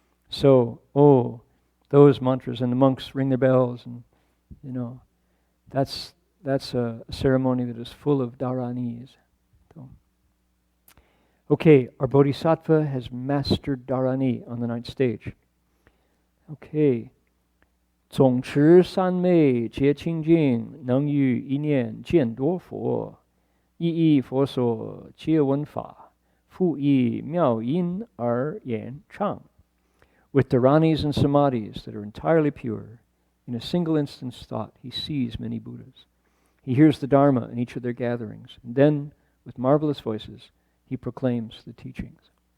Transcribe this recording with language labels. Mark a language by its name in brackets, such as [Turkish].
[English] So, those mantras, and the monks ring their bells, and that's a ceremony that is full of dharanis. So, okay, our Bodhisattva has mastered dharani on the 9th stage. Okay. [Chinese] 总持三昧皆清净，能于一念见多佛，一一佛所皆闻法，复以妙音而言唱。 [English] With dharanis and samadhis that are entirely pure, in a single instant's thought, he sees many Buddhas. He hears the Dharma in each of their gatherings, and then, with marvelous voices, he proclaims the teachings.